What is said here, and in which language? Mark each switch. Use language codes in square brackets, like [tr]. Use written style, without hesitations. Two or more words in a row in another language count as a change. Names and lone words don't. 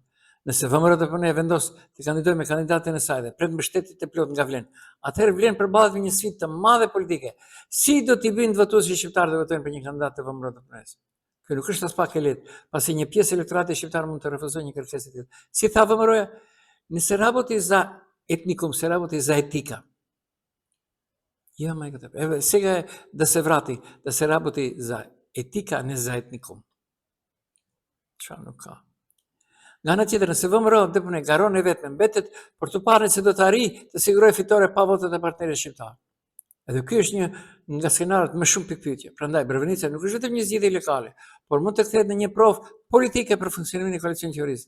[sq] Nëse VMR dhe PN vendos të kandidojë me kandidatin e saj dhe pret mbështetje të plot nga Vlen, atëherë Vlen përballet me një sfidë të madhe politike. Si do t'i bëjnë votuesit shqiptar të votojnë për një kandidat të VMR dhe PN-s? Kjo nuk është as pak e lehtë, pasi një pjesë e elektoratit shqiptar mund të refuzojë një kërkesë të tillë. Si tha VMR-ja, nëse [mk] работи за етникум, се работи за етика. [sq] Jo, më këtë. [mk] Edhe сега да се врати, да се работи за етика, не за етникум. [sq] Çfarë nuk ka. Nga ana tjetër, nëse VMR dhe PN garon e vetëm mbetet për të parë se do të arrijë të sigurojë fitore pa votat e partnerëve shqiptar. Edhe ky është një nga skenarët më shumë pikpyetje. Prandaj Brvënica nuk është vetëm një zgjedhje lokale, por mund të kthehet në një provë politike për funksionimin e koalicionit qeverisë.